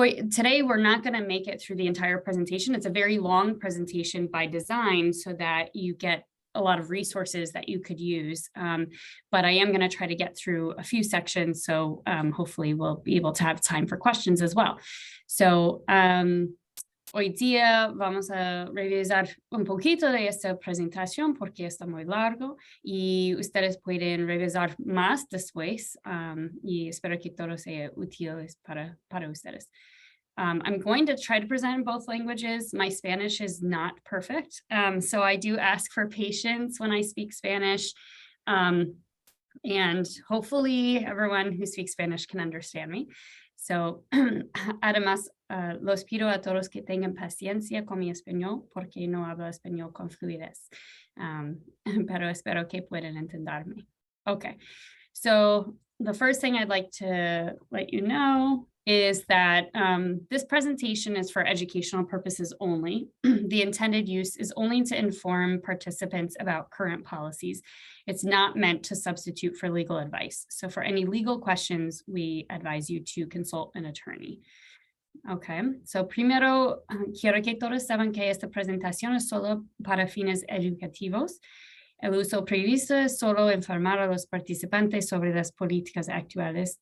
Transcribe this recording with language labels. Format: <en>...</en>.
<en>Today, we're not going to make it through the entire presentation. It's a very long presentation by design so that you get a lot of resources that you could use. But I am going to try to get through a few sections. So hopefully we'll be able to have time for questions as well.</en> <es>So hoy día vamos a revisar un poquito de esta presentación porque está muy largo y ustedes pueden revisar más después y espero que todo sea útil para ustedes.</es> <en>I'm going to try to present in both languages. My Spanish is not perfect, so I do ask for patience when I speak Spanish. And hopefully everyone who speaks Spanish can understand me.</en> <es>So, además, los pido a todos que tengan paciencia con mi español porque no hablo español con fluidez, pero espero que puedan entenderme.</es> <en>Okay, so the first thing I'd like to let you know is that this presentation is for educational purposes only. The intended use is only to inform participants about current policies. It's not meant to substitute for legal advice. So for any legal questions, we advise you to consult an attorney.</en> <es>Okay, so primero quiero que todos sepan que esta presentación es solo para fines educativos. El uso previsto es solo informar a los participantes sobre las políticas actuales.</es>